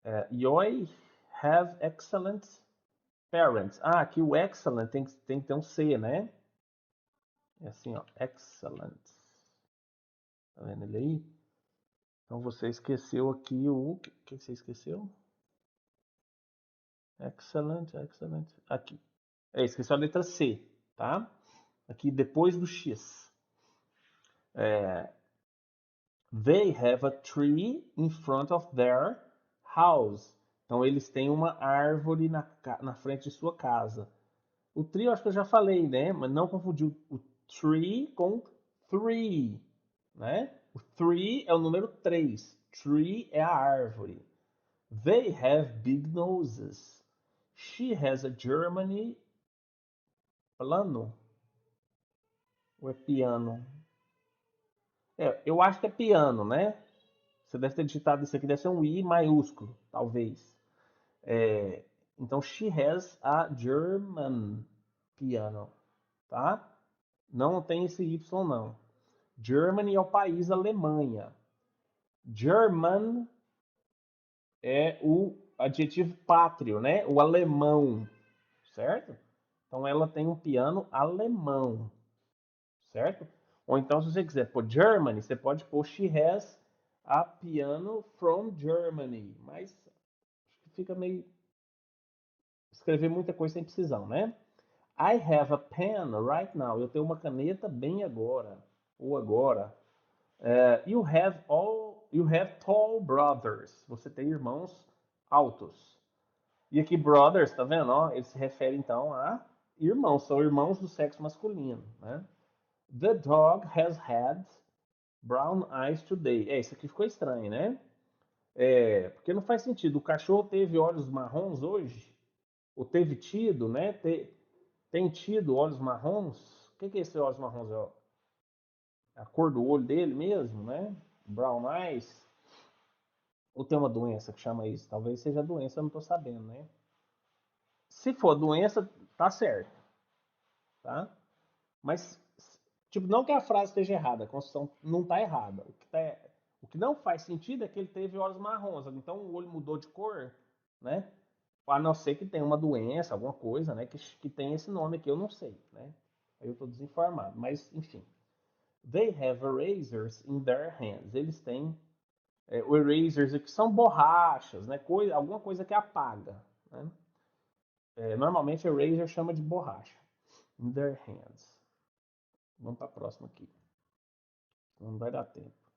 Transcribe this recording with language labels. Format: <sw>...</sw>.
<en>You have excellent parents.</en> <pt>Ah, aqui o excellent tem que ter um C, né? É assim, ó. Excellent. Tá vendo ele aí? Então você esqueceu aqui o. O que você esqueceu? Excellent, excellent. Aqui. Esqueceu a letra C, tá? Aqui depois do X.</pt> <en>They have a tree in front of their house.</en> <pt>Então eles têm uma árvore na frente de sua casa. O tree eu acho que eu já falei, né? Mas não confundir o tree com three, né? O three é o número 3. Tree é a árvore.</pt> <en>They have big noses. She has a Germany plano.</en> <pt>Ou é piano? Eu acho que é piano, né? Você deve ter digitado isso aqui, deve ser um I maiúsculo, talvez. Então,</pt> <en>she has a German piano, tá?</en> <pt>Não tem esse Y, não. Germany é o país Alemanha. German é o adjetivo pátrio, né? O alemão, certo? Então, ela tem um piano alemão, certo? Ou então, se você quiser pôr Germany, você pode pôr</pt> <en>she has a piano from Germany.</en> <pt>Mas acho que fica meio escrever muita coisa sem precisão, né?</pt> <en>I have a pen right now.</en> <pt>Eu tenho uma caneta bem agora. Ou agora.</pt> <en>You have tall brothers.</en> <pt>Você tem irmãos altos. E aqui brothers, tá vendo? Ó, ele se refere então a irmãos. São irmãos do sexo masculino, né?</pt> <en>The dog has had brown eyes today.</en> <pt>Isso aqui ficou estranho, né? Porque não faz sentido. O cachorro teve olhos marrons hoje? Ou teve tido, né? Tem tido olhos marrons? O que é esse olhos marrons? É a cor do olho dele mesmo, né?</pt> <en>Brown eyes.</en> <pt>Ou tem uma doença que chama isso? Talvez seja doença, eu não tô sabendo, né? Se for doença, tá certo, tá? Mas, tipo, não que a frase esteja errada, a construção não tá errada. O que não faz sentido é que ele teve olhos marrons, então o olho mudou de cor, né? A não ser que tenha uma doença, alguma coisa, né? Que tem esse nome aqui, eu não sei, né? Aí eu tô desinformado, mas enfim.</pt> <en>They have erasers in their hands.</en> <pt>Eles têm o erasers que são borrachas, né? Alguma coisa que apaga, né? Normalmente eraser chama de borracha.</pt> <en>In their hands.</en> <pt>Vamos para a próxima aqui. Não vai dar tempo.</pt>